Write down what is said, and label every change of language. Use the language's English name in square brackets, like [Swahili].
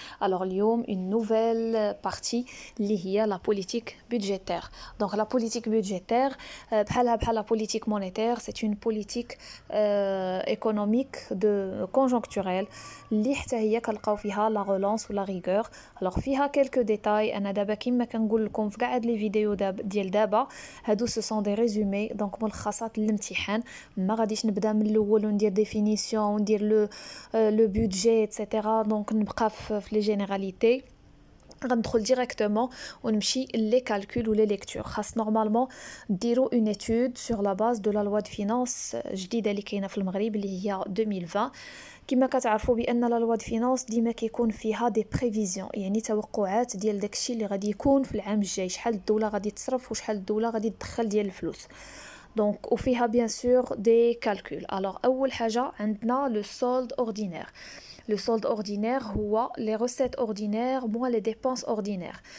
[French] Alors اليوم une nouvelle partie اللي هي la politique budgétaire. Donc la politique budgétaire بحال la politique monétaire, c'est une politique économique de conjoncturelle [Arabic] اللي حتى هي كنلقاو فيها [French] la relance ou la rigueur. [Arabic] Alors فيها quelques détails انا دابا كما كنقول لكم في كاع هاد لي فيديو ديال دابا هادو [French] ce sont des résumés [Arabic] donc ملخصات الامتحان. ما غاديش نبدا من الاول وندير ديفينيسيون وندير لو بودجي ايتترا دونك نبقى في لي جينيراليتي غندخل ديريكتومون ونمشي لي كالكول ولا ليكتور. خاص نورمالمون ديروا اون ايتود سور لا باز دو لا لوا دو فينانس جديده اللي كاينه في المغرب اللي هي 2020. كما كتعرفوا بان لا لوا دو فينانس ديما كيكون فيها دي بريفيزيون يعني توقعات ديال داكشي اللي غادي يكون في العام الجاي، شحال الدوله غادي تصرف وشحال الدوله غادي تدخل ديال الفلوس. [French] Donc, وفيها bien sûr des calculs. Alors, [Arabic] أول حاجة عندنا [French] le solde ordinaire. Le solde ordinaire هو les recettes ordinaires moins les dépenses ordinaires.